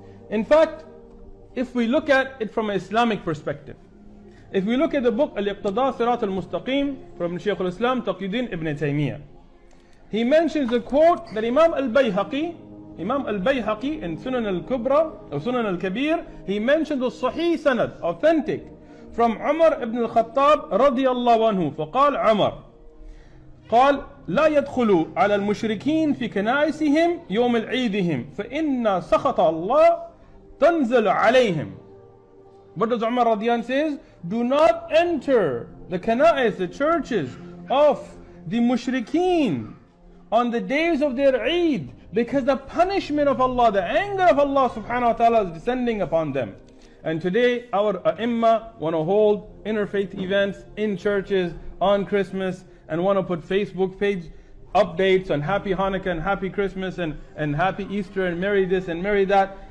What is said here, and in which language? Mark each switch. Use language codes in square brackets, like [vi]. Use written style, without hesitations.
[en] In fact, if we look at it from an Islamic perspective, if we look at the book Al-Iqtada Sirat al-Mustaqim from Shaykh al-Islam Taqiyuddin ibn Taymiyyah, he mentions a quote that Imam al-Bayhaqi in Sunan al-Kubra or Sunan al-Kabir, he mentioned the Sahih Sanad, authentic, from Umar ibn al-Khattab radiyallahu anhu. [ar] فقال عمر قال لا يدخلوا على المشركين في كنائسهم يوم العيدهم فإن سخط الله تنزل عليهم. [en] What does Umar radiyan says? Do not enter the kana'is, the churches of the mushrikeen on the days of their Eid, because the punishment of Allah, the anger of Allah subhanahu wa ta'ala is descending upon them. And today our Ai want to hold interfaith events in churches on Christmas and want to put Facebook page updates on Happy Hanukkah and Happy Christmas and Happy Easter and Merry this and Merry that.